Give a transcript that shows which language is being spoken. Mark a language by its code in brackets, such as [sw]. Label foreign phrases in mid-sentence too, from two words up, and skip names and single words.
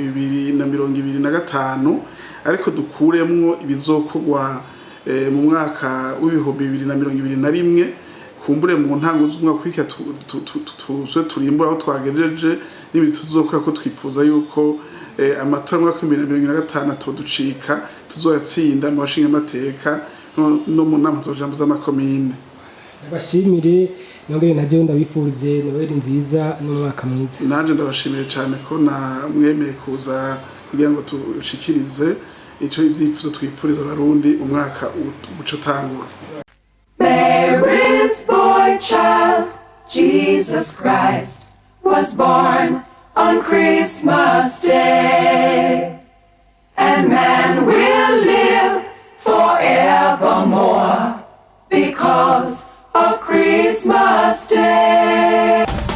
[rn] 2025 ariko dukuremwo ibizokorwa mu mwaka w'ibihumbi 2021 kumbure mu ntango z'umwaka kwika turimbura aho twagejeje n'ibindi tuzokora ko twifuza yuko amatora mu mwaka wa 2025 toducika tuzoyatsinda mu bashinga amateka no mu nama z'ojambo z'amakomine. Ndabashimire nongere naje ndabifurize Noheli nziza n'umwaka mwiza. Naje ndabashimire cyane ko mwemeye kuza kugira ngo tushikirize ico ivyifuzo twifuriza abarundi umwaka uco tangura. [en] Mary's boy child, Jesus Christ, was born on Christmas Day, and man will live forevermore because of Christmas Day.